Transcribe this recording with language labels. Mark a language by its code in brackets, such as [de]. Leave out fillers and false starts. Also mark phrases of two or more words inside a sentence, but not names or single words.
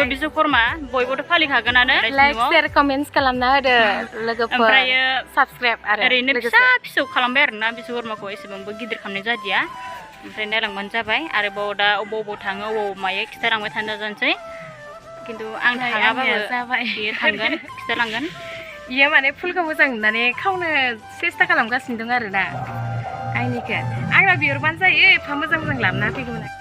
[brx] बिश्वकर्मा बयबोथ' फालिखागोनानो [en] like share comments [brx] खालामना होदो लोगोफोर ओमफ्राय subscribe आरो ओरैनो फिसा फिसौ खालामबाय आरोना बिश्वकर्माखौ एसेबांबो गिदिर खालामनाय जादिया ओमफ्राय नायलांबानो जाबाय आरो बाव दा अबाव थाङो अबाव मायो खिथालांबाय थानो जानोसै खिन्थु आं थाङाबाबो बियो थांगोन खिथालांगोन इयो माने फुलखौ मोजां नुनानै खावनो सेस्था खालामगासिनो दं आरोना आंनिखौ आंना बिहरबानो जायो एफा मोजां मोजां लाबोना फैगौमोन